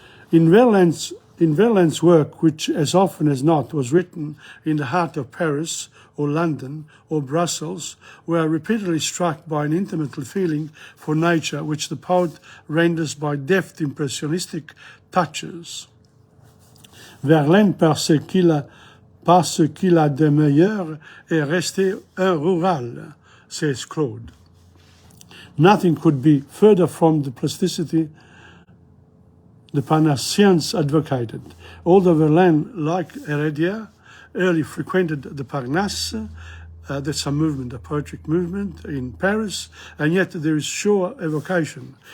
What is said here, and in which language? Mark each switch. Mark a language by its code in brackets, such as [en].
[en] In Verlaine's work, which as often as not was written in the heart of Paris or London or Brussels, we are repeatedly struck by an intimate feeling for nature which the poet renders by deft impressionistic touches. [fr] Verlaine, par ce qu'il a de meilleur, est resté un rural, [en] says Claude. Nothing could be further from the plasticity the Parnassians advocated. Although Verlaine, like Heredia, early frequented the Parnasse, that's a movement, a poetic movement in Paris, and yet there is sure evocation.